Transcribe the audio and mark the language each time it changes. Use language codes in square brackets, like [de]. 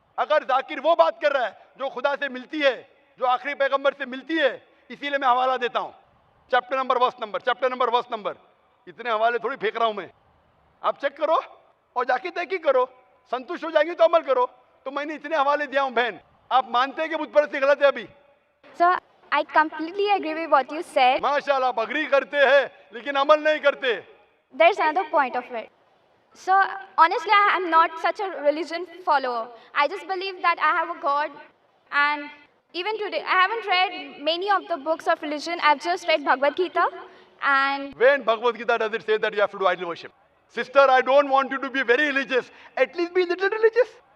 [hi] अगर जाकिर वो बात कर रहा है जो खुदा से मिलती है, जो आखिरी पैगंबर से मिलती है, इसीलिए मैं हवाला देता हूँ, चैप्टर नंबर वर्स नंबर। इतने हवाले थोड़ी फेंक रहा हूं मैं, आप चेक करो और जाके तहकीक करो, संतुष्ट हो जाएंगे तो अमल करो। तो मैंने इतने हवाले दिया हूं बहन, आप मानते हैं कि बुत परस्ती गलत है अभी? [en] So I completely agree with what you said. [hi] माशाल्लाह, आप अग्री करते हैं लेकिन अमल नहीं करते। [en] There's another point of it. So honestly, I am not such a religion follower. I just believe that I have a God, and even today, I haven't read many of the books of religion. I've just read Bhagavad Gita, and When Bhagavad Gita does it say that you have to do idol worship? Sister, I don't want you to be very religious, at least be a little religious.